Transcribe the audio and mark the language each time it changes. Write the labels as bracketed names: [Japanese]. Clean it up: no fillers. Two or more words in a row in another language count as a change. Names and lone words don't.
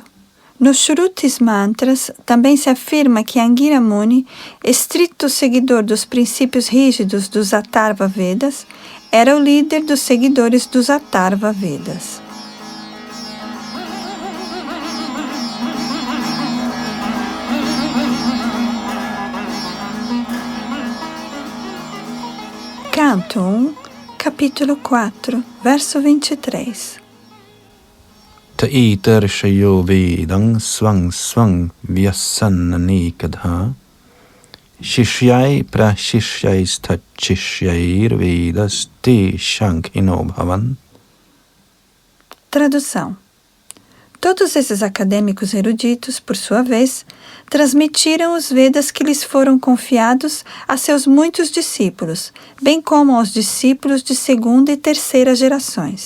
[Portuguese] Nos Shrutis Mantras também se afirma que Angira Muni, estrito seguidor dos princípios rígidos dos Atharva Vedas, era o líder dos seguidores dos Atharva Vedas. Canto 1, capítulo 4, verso 23. [Sanskrit] त एत ऋषयो वेदं स्वं स्वं व्यस्यन्ननेकधा शिष्यैः प्रशिष्यैस्तच्छिष्यैर्वेदास्ते शाखिनोऽभवन्. [Portuguese] Tradução. Todos esses acadêmicos eruditos, por sua vez, transmitiram os Vedas que lhes foram confiados a seus muitos discípulos, bem como aos discípulos de 2ª e 3ª gerações.